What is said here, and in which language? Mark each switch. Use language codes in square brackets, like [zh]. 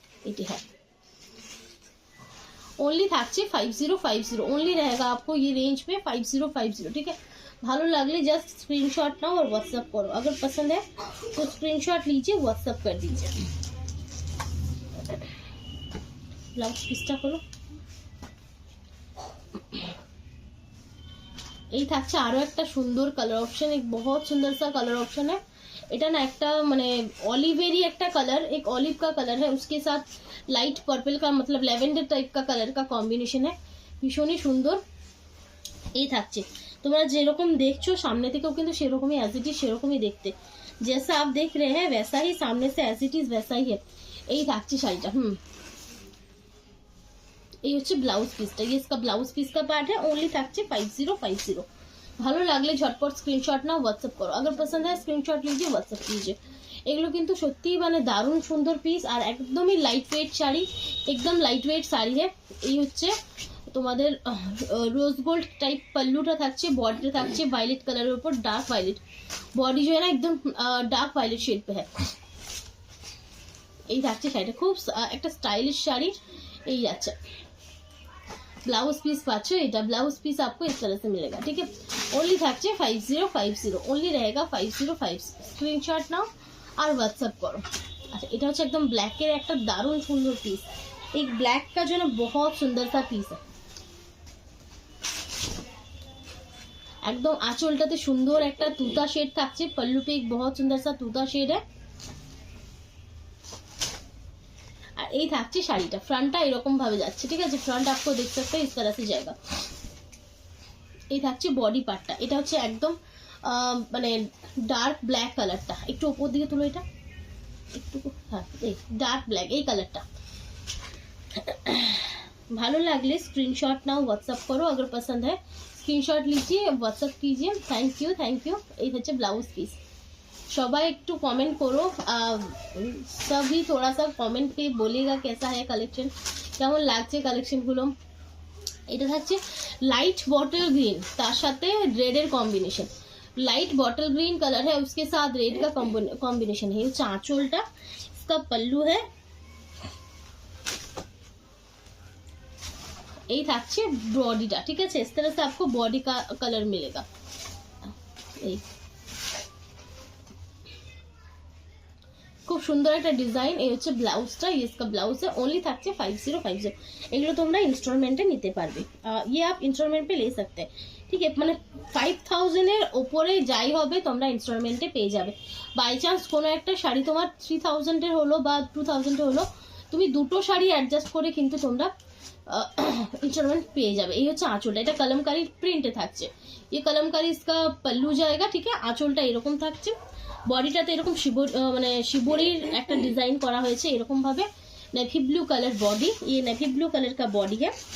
[bn] এটি है ओनली থাকছে 5050। [hi] ओनली रहेगा आपको ये रेंज पे 5050, ठीक है। [bn] ভালো লাগলে [hi] जस्ट स्क्रीनशॉट नाउ और व्हाट्सएप करो। अगर पसंद है तो स्क्रीनशॉट लीजिए, व्हाट्सएप कर दीजिए। [bn] ব্লাউজ পিসটা করো। এই থাকছে আরো একটা সুন্দর কালার ऑप्शन, [hi] एक बहुत सुंदर सा कलर ऑप्शन है। [bn] এটা না একটা মানে ऑलिवेरी একটা कलर, [hi] एक ऑलिव का कलर है, उसके साथ लाइट पर्पल का मतलब लैवेंडर टाइप का कलर का कॉम्बिनेशन है, [bn] ভীষণই সুন্দর। এই থাকছে, তোমরা যেরকম দেখছো সামনে থেকেও কিন্তু সেরকমই অ্যাজ ইট ইজ সেরকমই দেখতে, [hi] जैसा आप देख रहे हैं वैसा ही सामने से एज इट इज वैसा ही है। [bn] এই থাকছে শাড়িটা। এই হচ্ছে ব্লাউজ পিসটা, [hi] ये इसका ब्लाउज पीस का पार्ट है। [bn] ओनली থাকছে 5050। ভালো লাগলে ঝটপট স্ক্রিনশট নাও, হোয়াটসঅ্যাপ করো। [hi] अगर पसंद है স্ক্রিনশট लीजिए, হোয়াটসঅ্যাপ कीजिए। [bn] এগুলো কিন্তু সত্যিই মানে দারুণ সুন্দর পিস আর একদমই লাইট ওয়েট শাড়ি, একদম লাইট ওয়েট শাড়ি है। এই হচ্ছে তোমাদের रोज गोल्ड टाइप पल्लूটা থাকছে, বডিটা থাকছে वायलेट कलर উপর, [hi] डार्क वायलेट बॉडी जो है ना एकदम डार्क वायलेट शेड पे है। [bn] এই থাকছে শাড়িটা, খুব একটা স্টাইলিশ শাড়ি। এই যাচ্ছে [hi] ब्लाउज पीस पाच्छो, এটা ब्लाउज पीस आपको इस तरह से मिलेगा, ठीक है। ओनली থাকছে 5050, ओनली रहेगा 5050। [bn] स्क्रीनशॉट नाও আর হোয়াটসঅ্যাপ করো। আচ্ছা এটা হচ্ছে একদম ব্ল্যাকের একটা দারুণ সুন্দর পিস, [hi] एक ब्लैक का जो ना बहुत सुंदर सा पीस है। [bn] एकदम आंचलटाते सुंदर একটা তুতা শেড থাকছে, [hi] पल्लू पे एक बहुत सुंदर सा [bn] তুতা শেড है। আর এই থাকছে শাড়িটা, ফ্রন্টটা এরকম ভাবে যাচ্ছে, ঠিক আছে। [hi] ফ্রন্ট आपको देख सकते हैं इस तरह से जाएगा। [bn] এই থাকছে বডি পার্টটা, এটা হচ্ছে একদম মানে ডার্ক ব্ল্যাক কালারটা, একটু উপর দিকে তুলো এটা একটু, হ্যাঁ এই ডার্ক ব্ল্যাক এই কালারটা। ভালো লাগলে স্ক্রিনশট নাও, হোয়াটসঅ্যাপ করো। [hi] अगर पसंद है स्क्रीनशॉट लीजिए, व्हाट्सएप कीजिए। [bn] Thank you. এই হচ্ছে ব্লাউজ পিস। সবাই একটু কমেন্ট করো, সবই थोड़ा सा কমেন্ট [hi] पे बोलेगा कैसा है कलेक्शन, [bn] কেমন লাগছে কালেকশনগুলো। এটা থাকছে লাইট বটল গ্রিন, তার সাথে রেডের combination. [hi] Light bottle green colour है, उसके साथ रेड का कॉम्बिनेशन है। आंचलटा, इसका पल्लू है। [bn] এই থাকছে বডিটা, ঠিক আছে। [hi] इस तरह से आपको बॉडी का कलर मिलेगा। [bn] এই খুব সুন্দর একটা ডিজাইন। এই হচ্ছে ব্লাউজটা, [hi] इसका ब्लाउज है। [bn] ओनली থাকছে 5050। এগুলো তোমরা ইনস্টলমেন্টে নিতে পারবে, [hi] ये आप इंस्टॉलमेंट पे ले सकते हैं, [bn] ঠিক আছে। মানে 5000 এর উপরে যাই হবে তোমরা ইনস্টলমেন্টে পেয়ে যাবে। বাই চান্স কোনো একটা শাড়ি তোমার 3000 এর হলো বা 2000 এর হলো, তুমি দুটো শাড়ি অ্যাডজাস্ট করে কিন্তু তোমরা इंस्टॉलमेंट পেয়ে যাবে। এই হচ্ছে আঁচলটা, এটা কলমকারী প্রিন্টে থাকছে। [hi] ये कलमकारी इसका पल्लू जाएगा, ठीक है। [bn] আঁচলটা এরকম থাকছে, বডিটাতে এরকম মানে শিবরির একটা ডিজাইন করা হয়েছে এরকম ভাবে। [hi] नेवी ब्लू कलर बॉडी, ये नेवी ब्लू कलर का बॉडी है।